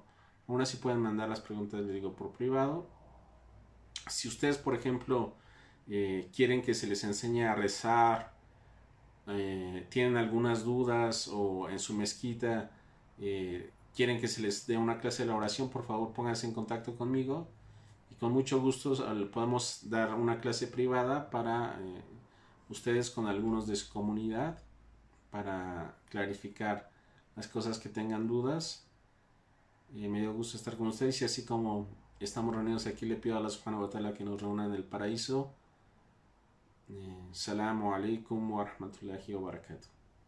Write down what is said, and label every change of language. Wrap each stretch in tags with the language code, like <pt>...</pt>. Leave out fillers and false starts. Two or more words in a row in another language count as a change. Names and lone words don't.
<es>Aún así pueden mandar las preguntas, les digo, por privado. Si ustedes, por ejemplo, quieren que se les enseñe a rezar, tienen algunas dudas, o en su mezquita quieren que se les dé una clase de la oración, por favor pónganse en contacto conmigo y con mucho gusto podemos dar una clase privada para ustedes con algunos de su comunidad, para clarificar las cosas que tengan dudas. Me dio gusto estar con ustedes, y así como estamos reunidos aquí, le pido a Allah</es> <ar>سبحانه وتعالى</ar> <es>que nos reúna en el paraíso.</es> <ar>السلام عليكم ورحمة الله وبركاته.</ar>